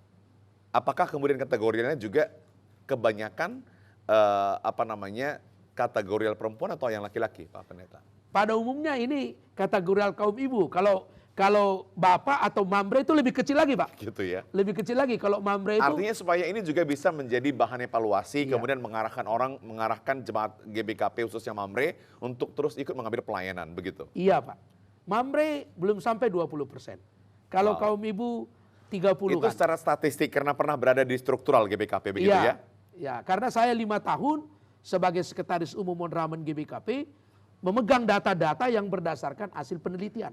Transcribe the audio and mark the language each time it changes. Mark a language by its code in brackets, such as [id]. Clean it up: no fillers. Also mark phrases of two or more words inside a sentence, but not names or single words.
[id] Apakah kemudian kategorinya juga kebanyakan kategorial perempuan atau yang laki-laki Pak Pendeta? Pada umumnya ini kategorial kaum ibu. Kalau bapak atau mambre itu lebih kecil lagi, Pak. Gitu ya. Lebih kecil lagi kalau mambre itu. Artinya supaya ini juga bisa menjadi bahan evaluasi, kemudian mengarahkan jemaat GBKP khususnya mambre untuk terus ikut mengambil pelayanan, begitu? Iya, Pak. Mambre belum sampai 20%. Kalau kaum ibu 30%. Itu secara statistik karena pernah berada di struktural GBKP, begitu ya? Ya, karena saya 5 tahun sebagai sekretaris umum Mondramen GBKP memegang data-data yang berdasarkan hasil penelitian.